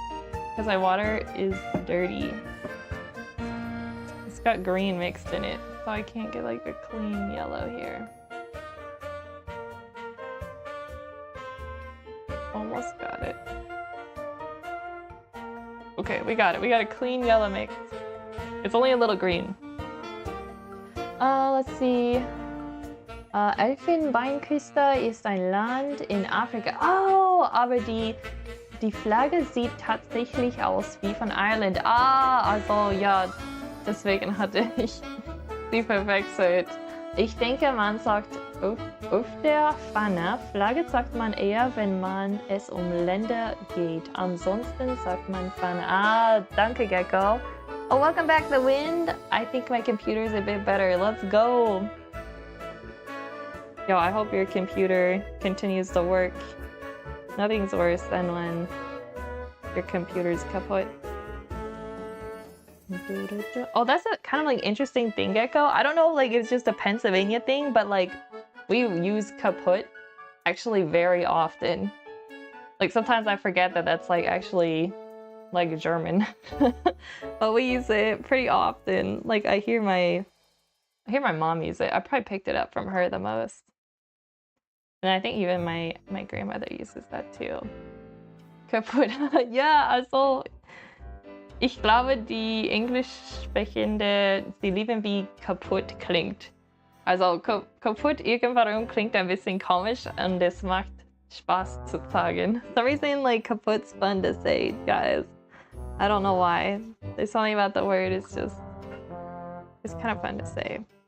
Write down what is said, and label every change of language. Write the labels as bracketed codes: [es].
[en] Because my water is dirty. It's got green mixed in it, so I can't get like a clean yellow here. Almost got it. Okay, we got it. We got a clean yellow mix. It's only a little green. Let's see. [de] Elfenbeinküste ist ein Land in Afrika. Oh, aber die Flagge sieht tatsächlich aus wie von Ireland. Ah, also ja, deswegen hatte ich sie verwechselt. Ich denke, man sagt auf der Fahne. Flagge sagt man eher, wenn man es um Länder geht. Ansonsten sagt man Fahne. Ah, danke, Gecko. [en] Oh, welcome back, [de] The Wind. [en] I think my computer's a bit better. Let's go. Yo, I hope your computer continues to work. Nothing's worse than when your computer's kaput. Oh, that's a kind of like interesting thing, Gecko. I don't know if like it's just a Pennsylvania thing, but like we use kaput actually very often. Like sometimes I forget that that's like actually like German, but we use it pretty often. Like I hear my mom use it. I probably picked it up from her the most. And I think even my grandmother uses that too. [de] Kaputt. Ja, also ich glaube, die Englischsprechende, sie lieben wie kaputt klingt. Also kaputt irgendwann klingt ein bisschen komisch und es macht Spaß zu sagen. [en] For some reason, like kaputt's fun to say, guys. I don't know why. There's something about the word. It's kind of fun to say.